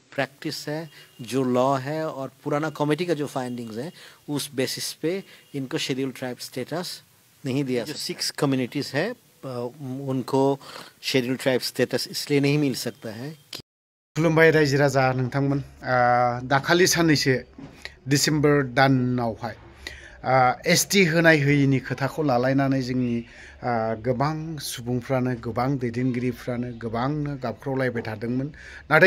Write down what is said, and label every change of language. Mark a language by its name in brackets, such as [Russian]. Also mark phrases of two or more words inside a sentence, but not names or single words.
[Hindi] प्रैक्टिस है, जो लॉ है और पुराना कमेटी का जो फाइंडिंग्स है, उस बेसिस पे इनको [English] schedule tribe status [Hindi] नहीं दिया। जो 6 कम्युनिटीज़ है उनको [English] schedule tribe status [Hindi] इसलिए नहीं मिल सकता है कि [Bodo] खुलुमबाय रायजो राजा नोंथांमोन दाखालि साननैसो डिसेम्बर दानावहाय एसटि होनाय होयिनि खोथाखौ लालायनानै जोंनि गोबां सुबुंफ्रानो गोबां दैदेनगिरिफ्रानो गोबांनो गाबख्रावलायबाय थादोंमोन नाथाय